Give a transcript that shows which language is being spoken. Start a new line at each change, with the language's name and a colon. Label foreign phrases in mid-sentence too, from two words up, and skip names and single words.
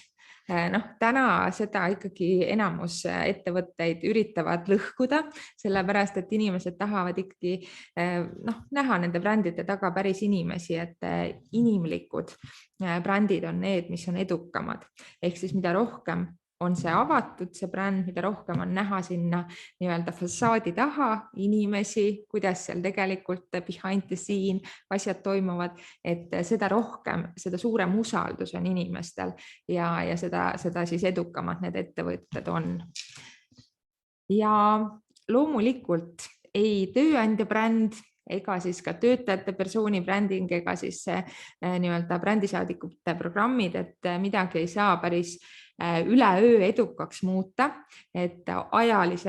Estonian: Täna seda ikkagi enamus ettevõtteid üritavad lõhkuda, sellepärast et inimesed tahavad ikkagi näha nende brändide taga päris inimesi, et inimlikud brändid on need, mis on edukamad. Ehk siis mida rohkem on see avatud, see bränd, mida rohkem on näha sinna nii-öelda fassaadi taha inimesi, kuidas seal tegelikult
English: behind the scene
Estonian: asjad toimuvad, et seda rohkem, seda suurem usaldus on inimestel ja seda siis edukamad need ettevõtted on. Ja loomulikult ei tööandja bränd ega siis ka töötajate persooni bränding ega siis nii-öelda brändisaadikute programmid, et midagi ei saa päris üleöö edukaks muuta, et ajalise